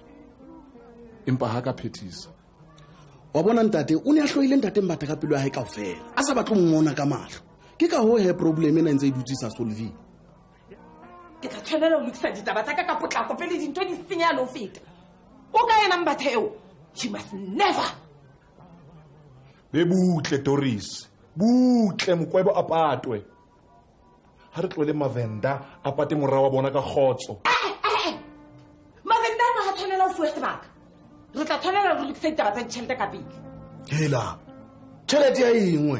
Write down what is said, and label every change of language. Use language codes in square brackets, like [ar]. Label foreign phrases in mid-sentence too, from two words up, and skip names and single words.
[st] Empa ha ka phethisa. Wa bona ntate o ne a hloile ntate Mbatha ka pelo ya hae kaofela. A sa batlo mmona ka mahlo. Ke ka ho he problem ena ntse e dutse sa solve. Ke tla tshwanela ho lokisa ditaba tsa ka potlako pele dintho di senya lo feta. O ka yena Mbatha eo. [en] You must never. [st] Be butle Doris. Butle mokwebo a patwe. Ha re tlole Mavenda a pate morao wa bona ka khotso. Mavenda ha tshwanela ho fuwa sebaka. Re tla tshwanela ho lokisa ditaba tsa tjhelete ka pele. Hela. Tjhelete ya engwe.